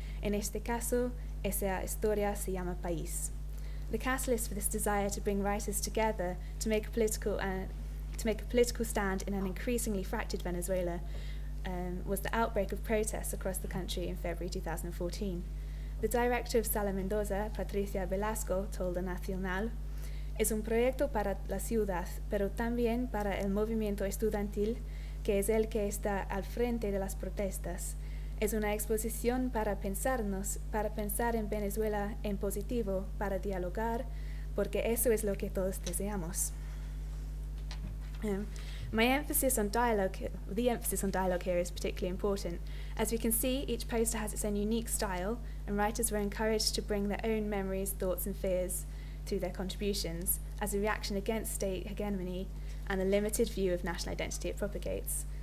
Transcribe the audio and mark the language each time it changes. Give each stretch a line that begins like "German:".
Spanish: En este caso, esa historia se llama País.
English: The catalyst for this desire to bring writers together to make a political stand in an increasingly fractured Venezuela was the outbreak of protests across the country in February 2014. The director of Sala Mendoza, Patricia Velasco, told the Nacional,
Spanish: es un proyecto para la ciudad, pero también para el movimiento estudiantil, que es el que está al frente de las protestas. Es una exposición para pensarnos, para pensar en Venezuela en positivo, para dialogar, porque eso es lo que todos deseamos.
English: The emphasis on dialogue here is particularly important. As we can see, each poster has its own unique style, and writers were encouraged to bring their own memories, thoughts, and fears through their contributions as a reaction against state hegemony and the limited view of national identity it propagates.